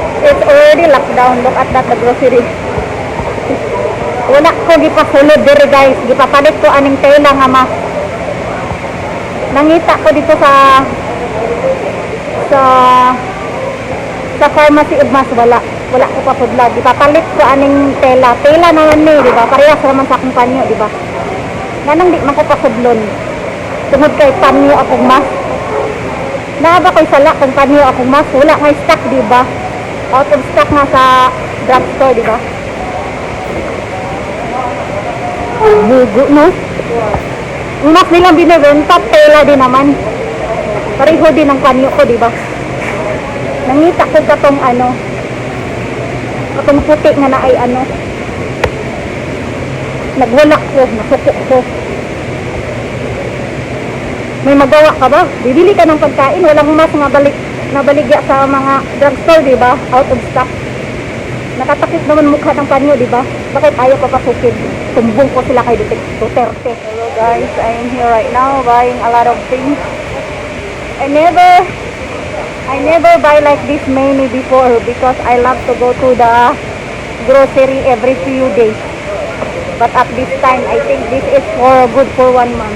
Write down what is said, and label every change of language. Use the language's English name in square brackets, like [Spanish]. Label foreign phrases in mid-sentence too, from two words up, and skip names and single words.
[English] it's already locked down. Look at that, the grocery. [Cebuano] Wala ko gipasulod diri guys. Gipapalit ko aning tela nga mas. Nangita ko dito sa sa pharmacy ug mas wala ko pa pudlag. Gipapalit ko aning tela. Tela naman ni, di ba? Parehas naman sa akong panyo, di ba? Ganang di man ko pasudlon. Tungod kay panyo akong mas. Naaba ko'y sala kung panyo akong mas. Wala nga stock, di ba? [English] Out of stock [Cebuano] nga sa drugstore, di ba? Bugo, no? [Filipino] Ang mas nilang binibenta, tela din naman. Pareho din ang panyo ko, di ba? [Cebuano] Nangita ko katong katong puti nga na ay nagwalak ko, nasukok ko. [Filipino] May magawa ka ba? Bibili ka ng pagkain, walang mas [Cebuano] nga nabaligya [Filipino] sa mga drugstore, di ba? [English] Out of stock. [Filipino] Nakatakip naman mukha ng panyo, di ba? Bakit ayaw papasukin? [Cebuano] Tumbong ko sila kay Duterte. [English] Hello guys, I am here right now buying a lot of things. I never buy like this many before because I love to go to the grocery every few days. But at this time, I think this is good for 1 month.